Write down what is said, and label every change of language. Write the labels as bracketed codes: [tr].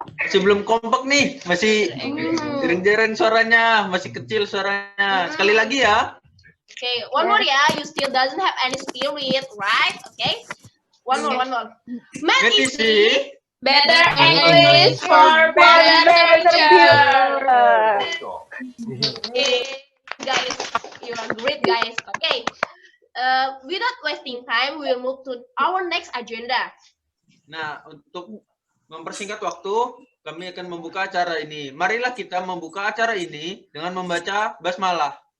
[id] Sebelum kompak nih, masih jarang-jarang suaranya, masih kecil suaranya. Sekali lagi ya. [en] Okay, one more ya. You still doesn't have any spirit, right? Okay. One more. METIC. Better English for better future. Okay, guys, you are great, guys. Okay. Without wasting time, we will move to our next agenda. [id] Nah, untuk mempersingkat waktu, kami akan membuka acara ini. Marilah kita membuka acara ini dengan membaca basmalah.